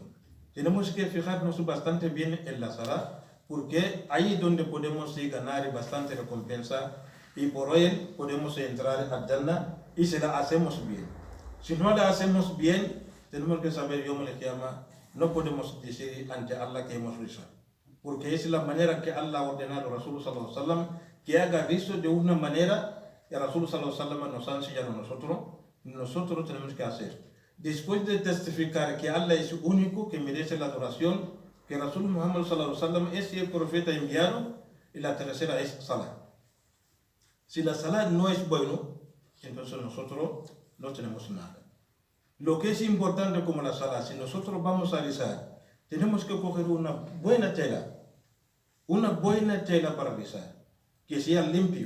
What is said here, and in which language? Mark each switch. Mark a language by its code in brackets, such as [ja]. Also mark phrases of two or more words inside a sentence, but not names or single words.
[es] Tenemos que fijarnos bastante bien en la sala, porque ahí es donde podemos ganar bastante recompensa y por él podemos entrar a Jannah y si la hacemos bien. Si no la hacemos bien, tenemos que saber, [ar] يوم القيامة, [es] no podemos decir ante Allah que hemos rezado. Porque es la manera que Allah ha ordenado a Rasul [ar] صلى الله عليه وسلم [es] que haga rizo de una manera que Rasul [ar] صلى الله عليه وسلم [es] nos ha enseñado a nosotros tenemos que hacer. Después de testificar que Allah es único, que merece la adoración, que Rasul Muhammad [ar] صلى الله عليه وسلم [es] es el profeta enviado, y la tercera es salah. Si la salah no es bueno, entonces nosotros no tenemos nada. Lo que es importante como la salah, si nosotros vamos a rezar, tenemos que coger una buena tela para rezar, que sea limpio.